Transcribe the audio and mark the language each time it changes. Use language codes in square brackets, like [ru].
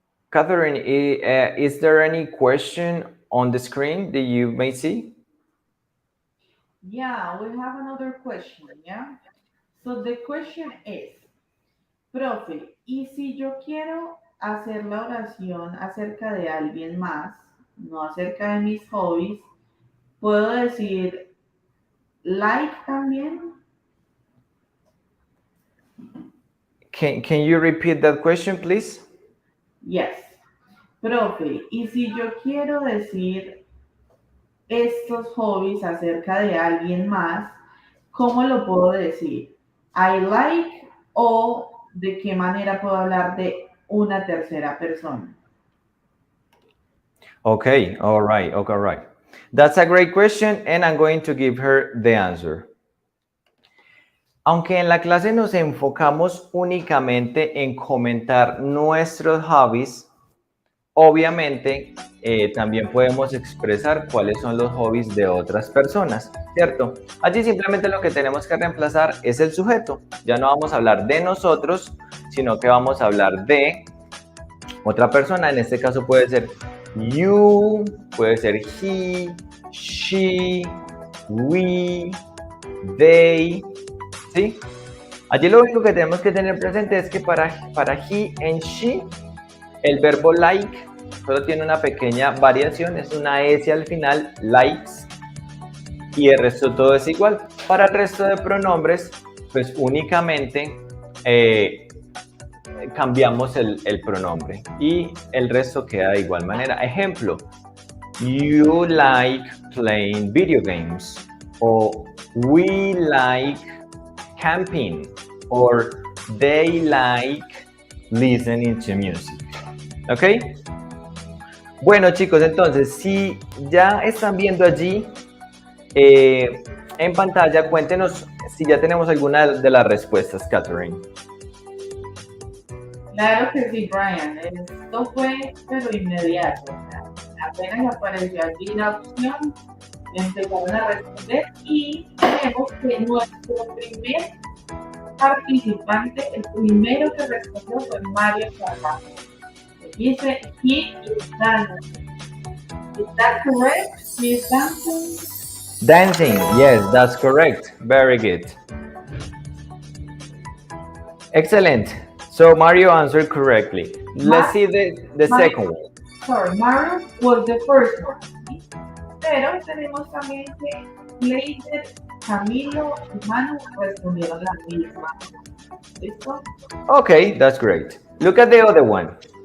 [en] Katherine, is there any question on the screen that you may see? Yeah, we have another question, yeah? So the question is, [es] profe, ¿y si yo quiero hacer la oración acerca de alguien más, no acerca de mis hobbies, puedo decir like también? [en] Can you repeat that question, please? Yes. [es] Profe, ¿y si yo quiero decir estos hobbies acerca de alguien más, cómo lo puedo decir? [en] I like [es] o de qué manera puedo hablar de una tercera persona? [en] Okay, all right, okay, all right. That's a great question, and I'm going to give her the answer. [es] Aunque en la clase nos enfocamos únicamente en comentar nuestros hobbies, obviamente también podemos expresar cuáles son los hobbies de otras personas, ¿cierto? Allí simplemente lo que tenemos que reemplazar es el sujeto. Ya no vamos a hablar de nosotros, sino que vamos a hablar de otra persona. En este caso puede ser you, puede ser he, she, we, they, ¿sí? Allí lo único que tenemos que tener presente es que para he and she, el verbo like solo tiene una pequeña variación, es una S al final, likes, y el resto todo es igual. Para el resto de pronombres, pues únicamente cambiamos el pronombre y el resto queda de igual manera. Ejemplo, [en] you like playing video games, o we like camping, or they like listening to music. [es] ¿Ok? Bueno, chicos, entonces, si ya están viendo allí en pantalla, cuéntenos si ya tenemos alguna de las respuestas, Katherine. Claro que sí, Brian. Esto fue, pero inmediato. O sea, apenas apareció aquí la opción, empezaron a responder y vemos que nuestro primer participante, el primero que respondió fue Mario Carvajal. Dice, [en] he is dancing. Is that correct? He is dancing? Dancing, yes, that's correct. Very good. Excellent. So Mario answered correctly. Let's see the second one. Sorry, Mario was the first one. [es] Pero tenemos también que Leider, Camilo y Manu respondieron la misma. ¿Listo? [en] Okay, that's great. Look at the other one.